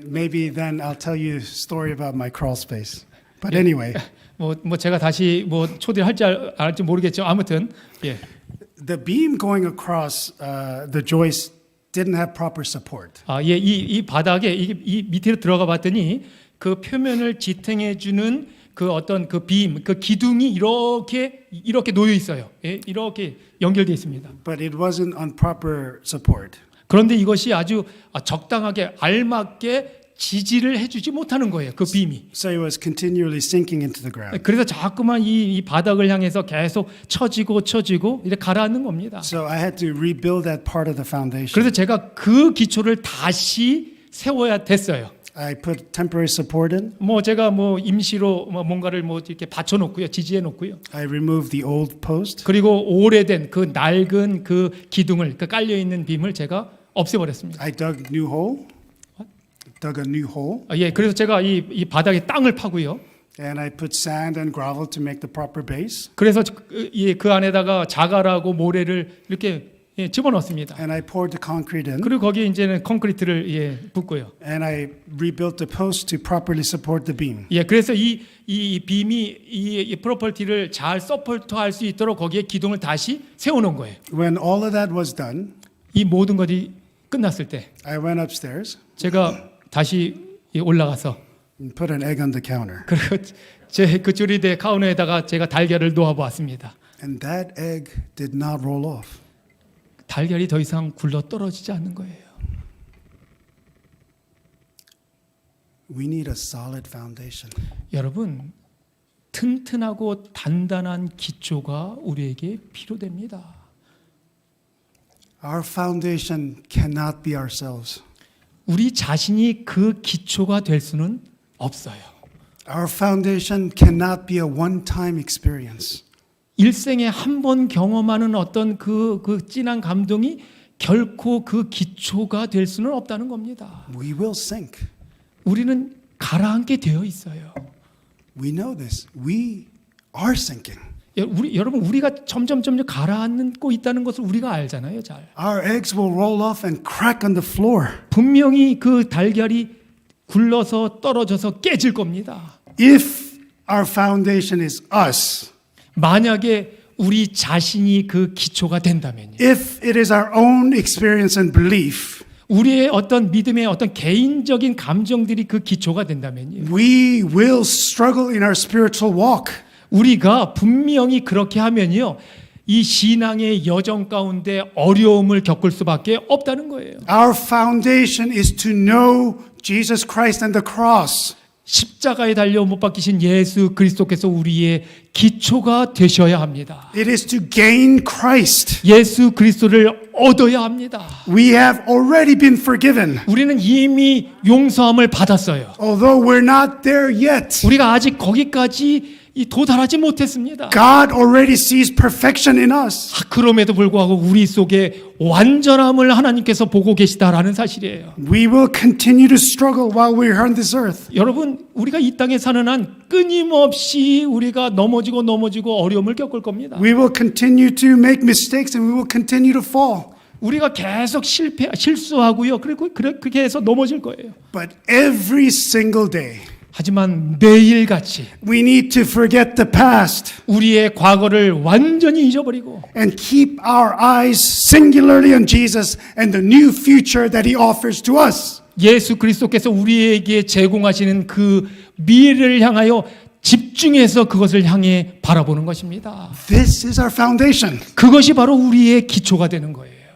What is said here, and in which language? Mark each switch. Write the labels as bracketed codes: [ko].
[en] Maybe then I'll tell you a story about my crawl space. But anyway, [ko] 제가 다시 초대를 할지 안 할지 모르겠죠. 아무튼 예. [en] the beam going across the joist didn't have proper support. [ko] 이 바닥에 이 밑으로 들어가 봤더니 그 표면을 지탱해 주는 그 어떤 그 빔, 그 기둥이 이렇게 놓여 있어요. 예, 이렇게 연결되어 있습니다. [en] But it wasn't on proper support. [ko] 그런데 이것이 아주 적당하게 알맞게 지지를 해주지 못하는 거예요. 그 빔이. [en] So it was continually sinking into the ground. [ko] 그래서 자꾸만 이 바닥을 향해서 계속 처지고 이렇게 가라앉는 겁니다. [en] So I had to rebuild that part of the foundation. [ko] 그래서 제가 그 기초를 다시 세워야 됐어요. [en] I put temporary support in. [ko] 제가 임시로 뭔가를 이렇게 받쳐놓고요, 지지해 놓고요. [en] I removed the old post. [ko] 그리고 오래된 그 낡은 그 기둥을 그 깔려 있는 빔을 제가 없애버렸습니다. [en] I dug new hole. Dug a new hole. [ko] 예, 그래서 제가 이 바닥에 땅을 파고요. [en] And I put sand and gravel to make the proper base. [ko] 그래서 그 안에다가 자갈하고 모래를 이렇게 집어넣습니다. [en] And I poured the concrete in. [ko] 그리고 거기에 이제는 콘크리트를 붓고요. [en] And I rebuilt the post to properly support the beam. [ko] 예, 그래서 이 빔이 이 프로퍼티를 잘 서포트할 수 있도록 거기에 기둥을 다시 세워놓은 거예요. [en] When all of that was done, [ko] 이 모든 것이 끝났을 때 [en] I went upstairs [ko] 제가 다시 올라가서 [en] and put an egg on the counter. [ko] 그리고 제 그 조리대 카운터에다가 제가 달걀을 놓아보았습니다. [en] And that egg did not roll off. [ko] 달걀이 더 이상 굴러 떨어지지 않는 거예요. [en] We need a solid foundation. [ko] 여러분, 튼튼하고 단단한 기초가 우리에게 필요됩니다. [en] Our foundation cannot be ourselves. [ko] 우리 자신이 그 기초가 될 수는 없어요. [en] Our foundation cannot be a one-time experience. [ko] 일생에 한 번 경험하는 어떤 그 진한 감동이 결코 그 기초가 될 수는 없다는 겁니다. [en] We will sink. [ko] 우리는 가라앉게 되어 있어요. [en] We know this. We are sinking. [ko] 여러분 우리가 점점 가라앉고 있다는 것을 우리가 알잖아요. 잘. [en] Our eggs will roll off and crack on the floor. [ko] 분명히 그 달걀이 굴러서 떨어져서 깨질 겁니다. [en] If our foundation is us, [ko] 만약에 우리 자신이 그 기초가 된다면요. [en] if it is our own experience and belief, [ko] 우리의 어떤 믿음의 어떤 개인적인 감정들이 그 기초가 된다면요. [en] we will struggle in our spiritual walk. [ko] 우리가 분명히 그렇게 하면요. 이 신앙의 여정 가운데 어려움을 겪을 수밖에 없다는 거예요. [en] Our foundation is to know Jesus Christ and the cross. [ko] 십자가에 달려 못 박히신 예수 그리스도께서 우리의 기초가 되셔야 합니다. [en] It is to gain Christ. [ko] 예수 그리스도를 얻어야 합니다. [en] We have already been forgiven. [ko] 우리는 이미 용서함을 받았어요. [en] Although we're not there yet, [ko] 우리가 아직 거기까지 도달하지 못했습니다. [en] God already sees perfection in us. [ko] 그럼에도 불구하고 우리 속에 완전함을 하나님께서 보고 계시다라는 사실이에요. [en] We will continue to struggle while we're on this earth. [ko] 여러분, 우리가 이 땅에 사는 한 끊임없이 우리가 넘어지고 어려움을 겪을 겁니다. [en] We will continue to make mistakes and we will continue to fall. [ko] 우리가 계속 실수하고요. 그리고 그렇게 해서 넘어질 거예요. [en] But every single day, [ko] 하지만 매일같이 [en] we need to forget the past [ko] 우리의 과거를 완전히 잊어버리고 [en] and keep our eyes singularly on Jesus and the new future that He offers to us. [ko] 예수 그리스도께서 우리에게 제공하시는 그 미래를 향하여 집중해서 그것을 향해 바라보는 것입니다. [en] This is our foundation. [ko] 그것이 바로 우리의 기초가 되는 거예요.